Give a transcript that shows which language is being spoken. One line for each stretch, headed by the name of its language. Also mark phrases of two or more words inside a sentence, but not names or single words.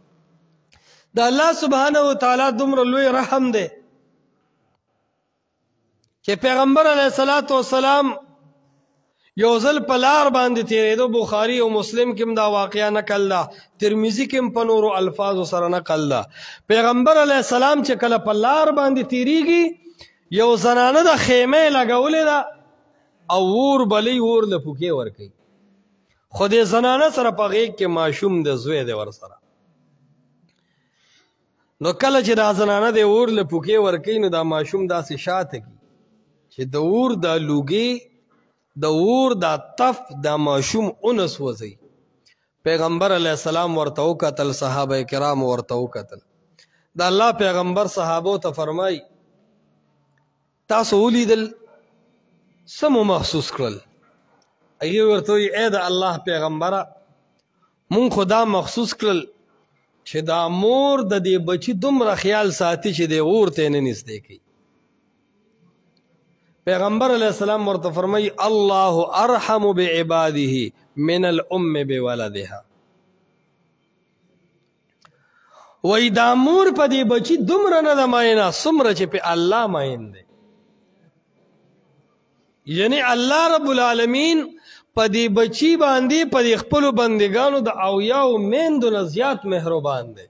Pashto: د
Arabic: الله سبحانه وتعالی
Pashto: دومره لوی رحم دی چې پیغمبر
Arabic: علیه الصلاة والسلام
Pashto: یو ځل په لار باندې تیرېدو، بخاري او مسلم کې هم دا واقعه نقل ده، ترمذي کې هم په نورو الفاظو سره نقل ده. پیغمبر
Arabic: علیه السلام
Pashto: چې کله په لار باندې تیریږي، یو زنانه د خیمې لګولې ده او اور بلی اور له پوکې ورکوي، خو دې زنانه سره په غېږ کې ماشوم د زوی دی ورسره. نو کله چې دا زنانه د اور له پوکې ورکوي، نو دا ماشوم داسې شاته کی چې د اور دا لوګي د اور دا تف دا ماشوم اونس وزي. پیغمبر
Arabic: علیه السلام
Pashto: ورته وکتل، صحابه کرام ورته وکتل. د الله پیغمبر صحابو ته فرمای تاسو ولیدل څه مو محسوس کړل؟ هغې ورته وایي ای د الله پیغمبره، مونږ خو دا محسوس کړل چې دا مور د دې بچي دومره خیال ساتي چې د اور ته نه نږدې کوي. پیغمبر
Arabic: علیہ السلام
Pashto: ورته فرمای
Arabic: الله ارحم بعباده من الام بولدها.
Pashto: وای دا مور په دې بچی دومره نه د ماینه څومره چې په الله ماین دی. یعنی
Arabic: الله رب العالمین
Pashto: په دې بچی باندې په دې خپلو بندگانو د اویاو میندو نه زیات مهربان دی.